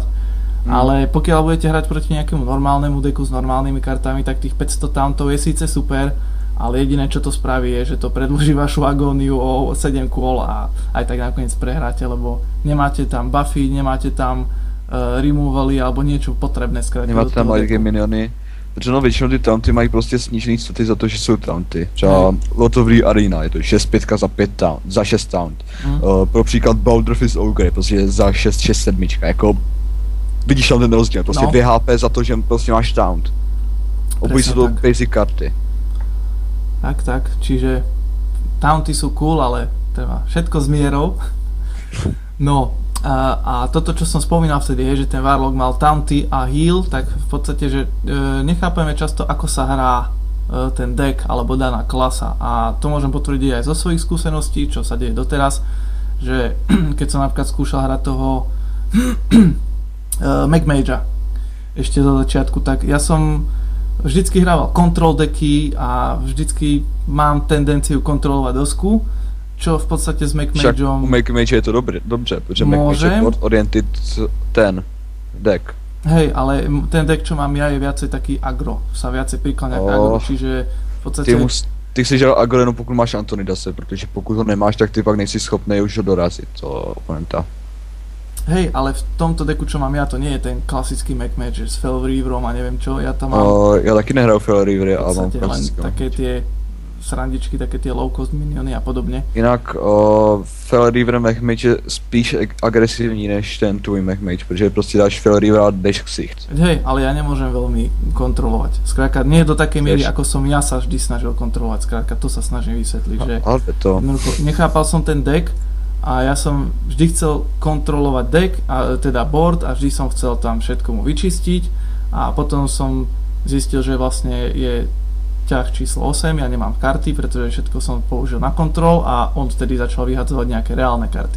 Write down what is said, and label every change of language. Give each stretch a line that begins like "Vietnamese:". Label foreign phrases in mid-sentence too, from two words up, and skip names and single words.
Slovak: Ale pokiaľ budete hrať proti nejakému normálnemu deku s normálnymi kartami, tak tých 500 tauntov je síce super, ale jediné, čo to spraví, je, že to predĺží vašu agóniu o 7 kôl a aj tak nakoniec prehráte, lebo nemáte tam buffy, nemáte tam removaly alebo niečo potrebné skrátiť. Nemáte tam
English: late game
Slovak: miniony.
Czech: Protože no většinou ty taunty mají prostě snížený staty za to, že jsou taunty. Třeba Lotový Arena je to 6-5 za 5 taunt, za 6 taunt. Pro příklad Boulder Fist Ogre prostě za 6-7, jako vidíš tam ten rozdíl, prostě 2 HP za to, že prostě máš taunt.
Slovak: Obojí sú to basic karty. Tak, čiže taunty sú cool, ale treba všetko s mierou. No, a toto, čo som spomínal vtedy, je, že ten Warlock mal taunty a heal, tak v podstate, že nechápeme často, ako sa hrá ten deck alebo daná klasa. A to môžem potvrdiť aj zo svojich skúseností, čo sa deje doteraz, že keď som napríklad skúšal hrať toho McMagea ešte zo začiatku, tak ja som vždycky hrával
English: control decky
Slovak: a vždycky mám tendenciu kontrolovať dosku, čo v podstate s McMageom...
Czech: Však u McMage je to dobře, protože McMage je
English: board oriented
Czech: ten deck.
Slovak: Hej, ale ten deck, čo mám ja, je viacej taký agro, sa viacej prikláňa k agro, čiže v podstate...
Czech: Ty chceš hrát agro jenom pokud máš Antonidase, protože pokud ho nemáš, tak ty pak nejsi schopný už ho dorazit, to oponenta.
Slovak: Hej, ale v tomto deku, čo mám ja, to nie je ten klasický McMage s Fel Reaverom a neviem čo, ja tam mám...
Czech: ja taky nehraju Fel Reavery, ale mám
Slovak: klasický. Len také tie srandičky, také tie
English: low cost
Slovak: miniony a podobne.
Czech: Jinak Fel Reaver McMage je spíš agresívní než ten tvůj McMage, protože prostě dáš Fel Reaver a jdeš ksicht.
Slovak: Hej, ale ja nemôžem veľmi kontrolovať. Skrátka, nie do takej miery, ako som ja sa vždy snažil kontrolovať. Skrátka, to sa snažím vysvetliť, že... Ale to... Nechápal som ten deck, a ja som vždy chcel kontrolovať deck, teda board, a vždy som chcel tam všetko mu vyčistiť a potom som zistil, že vlastne je ťah číslo 8, ja nemám karty, pretože všetko som použil na kontrol a on vtedy začal vyhadzovať nejaké reálne karty.